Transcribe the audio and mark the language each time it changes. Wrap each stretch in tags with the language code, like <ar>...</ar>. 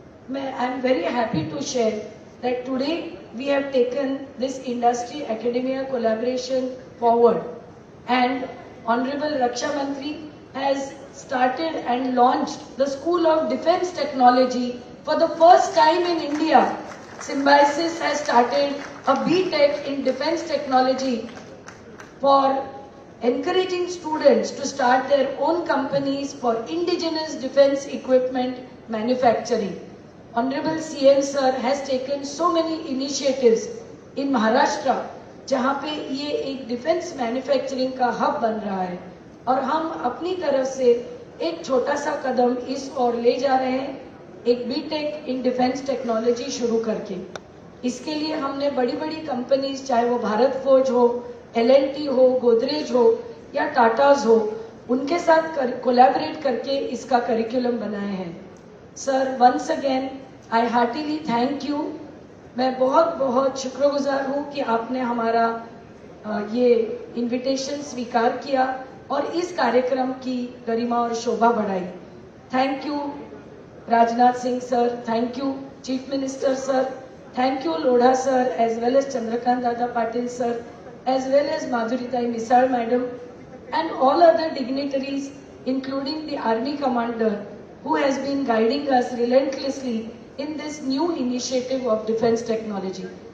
<en>मैं I am very happy to share that today we have taken this industry academia collaboration forward and honourable Raksha Mantri has started and launched the school of defence technology for the first time in India. Symbiosis has started a BTech in defense technology for encouraging students to start their own companies for indigenous defense equipment manufacturing. Honorable CM Sir has taken so many initiatives in Maharashtra</en> <hi>जहां पे ये एक defence manufacturing का hub बन रहा है और हम अपनी तरफ से एक छोटा सा कदम इस ओर ले जा रहे हैं, एक बीटेक इन डिफेंस टेक्नोलॉजी शुरू करके। इसके लिए हमने बड़ी बड़ी कंपनीज, चाहे वो भारत फोर्ज हो, L&T हो, गोदरेज हो या टाटाज हो, उनके साथ कोलैबोरेट करके इसका करिकुलम बनाए हैं। Sir,</hi> <en>Once again I heartily thank you.</en> <hi>मैं बहुत बहुत शुक्रगुजार हूँ कि आपने हमारा ये इनविटेशन स्वीकार किया और इस कार्यक्रम की गरिमा और शोभा बढ़ाई।</hi> <en>Thank you Rajnath Singh sir, thank you chief minister sir, thank you Lodha sir, as well as Chandrakant Dada Patil sir, as well as Madhuritai Misal Madam and all other dignitaries, including the Army Commander, who has been guiding us relentlessly in this new initiative of defense technology.</en>